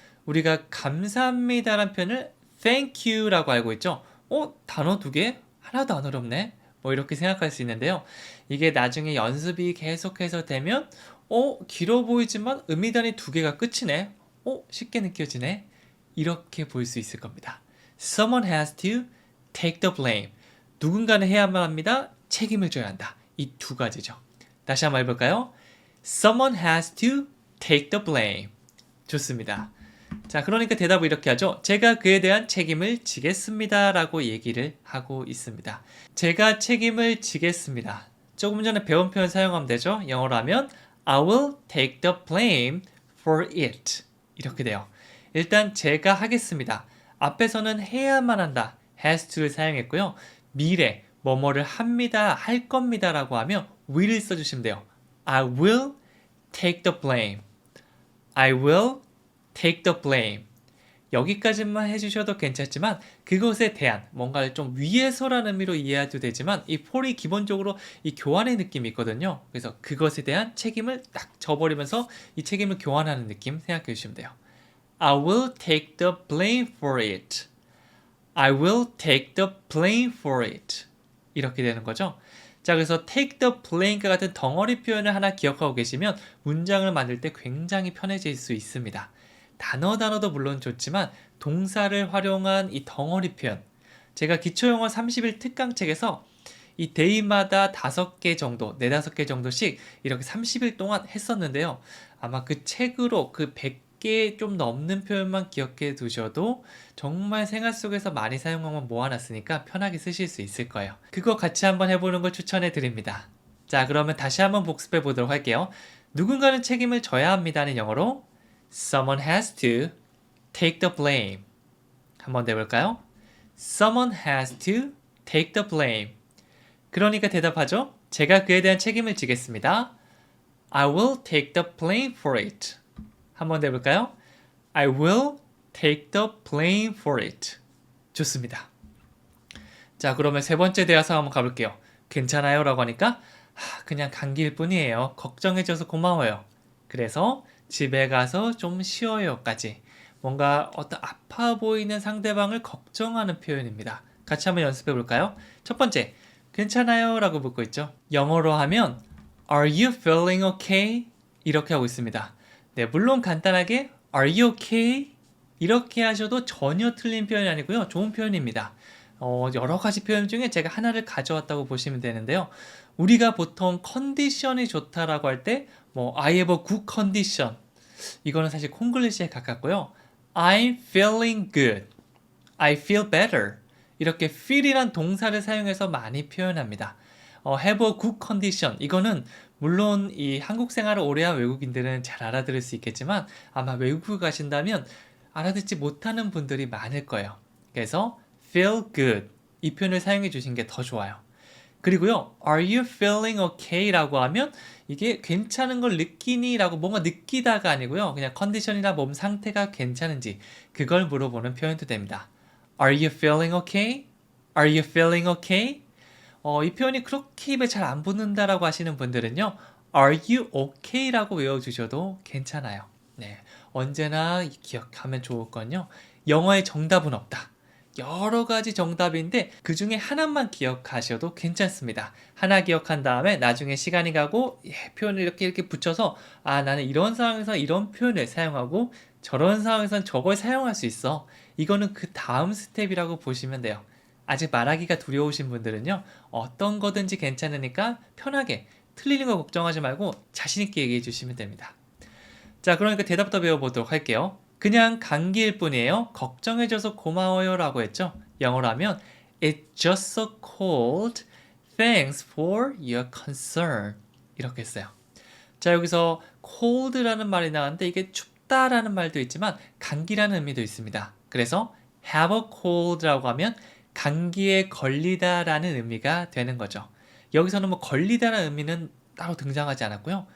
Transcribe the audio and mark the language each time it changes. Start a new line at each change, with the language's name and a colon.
Korean: 우리가 감사합니다라는 표현을
English: thank you
Korean: 라고 알고 있죠? 단어 두 개? 하나도 안 어렵네? 뭐 이렇게 생각할 수 있는데요. 이게 나중에 연습이 계속해서 되면 길어 보이지만 의미단위 두 개가 끝이네? 쉽게 느껴지네? 이렇게 볼 수 있을 겁니다.
English: Someone has to take the blame.
Korean: 누군가는 해야만 합니다. 책임을 져야 한다. 이 두 가지죠. 다시 한번 해볼까요?
English: Someone has to take the blame.
Korean: 좋습니다. 자, 그러니까 대답을 이렇게 하죠. 제가 그에 대한 책임을 지겠습니다. 라고 얘기를 하고 있습니다. 제가 책임을 지겠습니다. 조금 전에 배운 표현 사용하면 되죠. 영어로 하면
English: I will take the blame for it.
Korean: 이렇게 돼요. 일단 제가 하겠습니다. 앞에서는 해야만 한다. has to를 사용했고요. 미래, 뭐뭐를 합니다, 할 겁니다 라고 하면 will을 써주시면 돼요.
English: I will take the blame. I will take the blame.
Korean: 여기까지만 해주셔도 괜찮지만 그것에 대한 뭔가를 좀 위해서라는 의미로 이해해도 되지만 이 for이 기본적으로 이 교환의 느낌이 있거든요. 그래서 그것에 대한 책임을 딱 져버리면서 이 책임을 교환하는 느낌 생각해 주시면 돼요.
English: I will take the blame for it. I will take the blame for it.
Korean: 이렇게 되는 거죠. 자, 그래서 take the blame과 같은 덩어리 표현을 하나 기억하고 계시면 문장을 만들 때 굉장히 편해질 수 있습니다. 단어도 물론 좋지만 동사를 활용한 이 덩어리 표현. 제가 기초영어 30일 특강책에서 이 데이마다 5개 정도, 4, 5개 정도씩 이렇게 30일 동안 했었는데요. 아마 그 책으로 그 100개 좀 넘는 표현만 기억해 두셔도 정말 생활 속에서 많이 사용하면 모아놨으니까 편하게 쓰실 수 있을 거예요. 그거 같이 한번 해보는 걸 추천해 드립니다. 자, 그러면 다시 한번 복습해 보도록 할게요. 누군가는 책임을 져야 합니다는 영어로
English: Someone has to take the blame.
Korean: 한번 더 해볼까요?
English: Someone has to take the blame.
Korean: 그러니까 대답하죠. 제가 그에 대한 책임을 지겠습니다.
English: I will take the blame for it.
Korean: 한번 더 해볼까요?
English: I will take the blame for it.
Korean: 좋습니다. 자, 그러면 세 번째 대화상 한번 가볼게요. 괜찮아요? 라고 하니까 그냥 감기일 뿐이에요. 걱정해줘서 고마워요. 그래서 집에 가서 좀 쉬어요까지 뭔가 어떤 아파 보이는 상대방을 걱정하는 표현입니다. 같이 한번 연습해 볼까요? 첫 번째, 괜찮아요? 라고 묻고 있죠. 영어로 하면
English: Are you feeling okay?
Korean: 이렇게 하고 있습니다. 네, 물론 간단하게 Are you okay? 이렇게 하셔도 전혀 틀린 표현이 아니고요. 좋은 표현입니다. 여러 가지 표현 중에 제가 하나를 가져왔다고 보시면 되는데요. 우리가 보통 컨디션이 좋다라고 할 때
English: I have a good condition.
Korean: 이거는 사실 콩글리시에 가깝고요.
English: I'm feeling good. I feel better.
Korean: 이렇게 feel이란 동사를 사용해서 많이 표현합니다.
English: have a good condition.
Korean: 이거는 물론 이 한국 생활을 오래한 외국인들은 잘 알아들을 수 있겠지만 아마 외국에 가신다면 알아듣지 못하는 분들이 많을 거예요. 그래서
English: feel good.
Korean: 이 표현을 사용해 주신 게 더 좋아요. 그리고요,
English: are you feeling okay?
Korean: 라고 하면 이게 괜찮은 걸 느끼니? 라고 뭔가 느끼다가 아니고요. 그냥 컨디션이나 몸 상태가 괜찮은지 그걸 물어보는 표현도 됩니다.
English: Are you feeling okay? Are you feeling okay?
Korean: 이 표현이 그렇게 입에 잘 안 붙는다라고 하시는 분들은요.
English: Are you okay?
Korean: 라고 외워주셔도 괜찮아요. 네, 언제나 기억하면 좋을 건요. 영어의 정답은 없다. 여러 가지 정답인데 그 중에 하나만 기억하셔도 괜찮습니다. 하나 기억한 다음에 나중에 시간이 가고 표현을 이렇게 붙여서 나는 이런 상황에서 이런 표현을 사용하고 저런 상황에서는 저걸 사용할 수 있어. 이거는 그 다음 스텝이라고 보시면 돼요. 아직 말하기가 두려우신 분들은요. 어떤 거든지 괜찮으니까 편하게 틀리는 거 걱정하지 말고 자신 있게 얘기해 주시면 됩니다. 자, 그러니까 대답부터 배워보도록 할게요. 그냥 감기일 뿐이에요. 걱정해줘서 고마워요 라고 했죠. 영어로 하면
English: It's just so cold. Thanks for your concern.
Korean: 이렇게 했어요. 자, 여기서 cold라는 말이 나왔는데 이게 춥다라는 말도 있지만 감기라는 의미도 있습니다. 그래서 have a cold라고 하면 감기에 걸리다라는 의미가 되는 거죠. 여기서는 뭐 걸리다라는 의미는 따로 등장하지 않았고요.